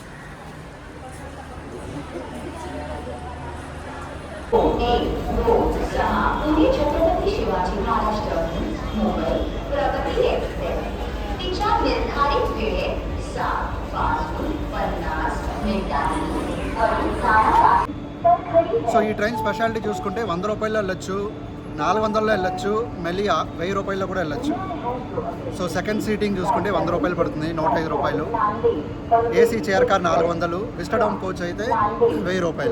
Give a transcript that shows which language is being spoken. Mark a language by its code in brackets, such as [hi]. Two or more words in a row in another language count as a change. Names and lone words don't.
[mr] छत्रपति शिवाजी महाराज टर्मिनस मुंबई प्रगति एक्सप्रेस तिच्या निर्धारित वेळेत 7:50 मिनिटांनी वरून जाणार. [te] సో ఈ ట్రైన్ స్పెషాలిటీ చూసుకుంటే 100 రూపాయల్లో వెళ్ళొచ్చు, 400లో వెళ్ళొచ్చు, మళ్ళీ 1000 రూపాయల్లో కూడా వెళ్ళొచ్చు. సో సెకండ్ సీటింగ్ చూసుకుంటే 100 రూపాయలు పడుతుంది, 105 రూపాయలు. ఏసీ చైర్ కార్ 400, విస్టడౌన్ కోచ్ అయితే 1000 రూపాయలు.